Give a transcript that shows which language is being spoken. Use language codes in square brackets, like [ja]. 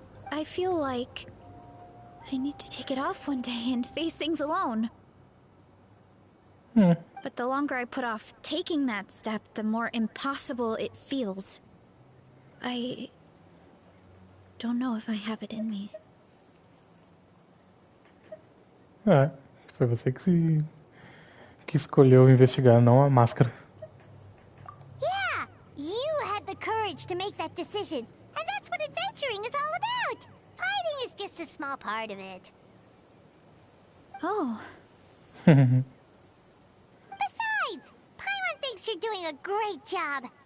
[en] I feel like I need to take it off one day and face things alone. But the longer I put off taking that step, the more impossible it feels. I don't know if I have it in me. [pt] É, foi você que escolheu investigar, não a máscara. [en] Yeah, you had the courage to make that decision. And that's what adventuring is all about. Fighting is just a small part of it. Oh. Besides, Paimon thinks you're doing a great job.